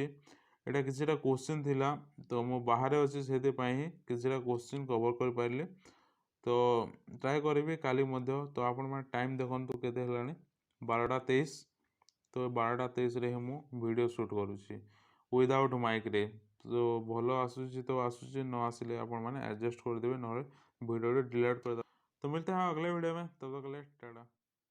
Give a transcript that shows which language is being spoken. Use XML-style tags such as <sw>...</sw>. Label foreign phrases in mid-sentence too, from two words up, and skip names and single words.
<or>ଏଇଟା କିଛିଟା କ୍ୱେଶ୍ଚିନ୍ ଥିଲା ତ ମୁଁ ବାହାରେ ଅଛି ସେଥିପାଇଁ ହିଁ କିଛିଟା କ୍ୱେଶ୍ଚିନ୍ କଭର୍ କରିପାରିଲି। ତ ଟ୍ରାଏ କରିବି କାଲି ମଧ୍ୟ। ତ ଆପଣମାନେ ଟାଇମ୍ ଦେଖନ୍ତୁ କେତେ ହେଲାଣି 12:23। ତ 12:23ରେ ହିଁ ମୁଁ ଭିଡ଼ିଓ ସୁଟ୍ କରୁଛି ୱିଦାଉଟ୍ ମାଇକ୍ରେ। ତ ଭଲ ଆସୁଛି ତ ଆସୁଛି ନ ଆସିଲେ ଆପଣମାନେ ଆଡ଼ଜଷ୍ଟ କରିଦେବେ ନହେଲେ</or> <hi>वीडियो डिलीट कर दो। तो मिलते हैं अगले वीडियो में, तब तक के लिए टाटा।</hi>